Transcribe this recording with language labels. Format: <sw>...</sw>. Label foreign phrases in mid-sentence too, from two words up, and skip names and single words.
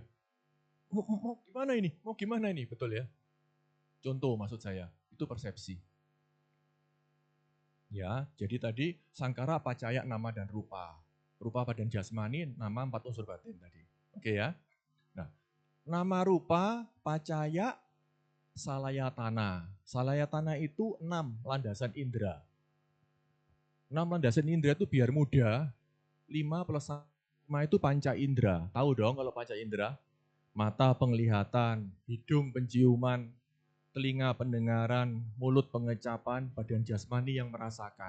<id>Mau gimana ini? Mau gimana ini? Betul ya? Contoh maksud saya, itu persepsi. Ya, jadi tadi</id> <pi>sangkara, pacaya, nama,</pi> <id>dan rupa. Rupa badan jasmani, nama 4 unsur batin tadi. Oke ya? Nah,</id> <pi>nama rupa, pacaya, salayatana.</pi> <id>Salayatana itu 6 landasan indera. 6 landasan indera itu biar mudah, 5 plus 5 itu panca indera. Tahu dong kalau panca indera? Mata penglihatan, hidung penciuman, telinga pendengaran, mulut pengecapan, badan jasmani yang merasakan.</id>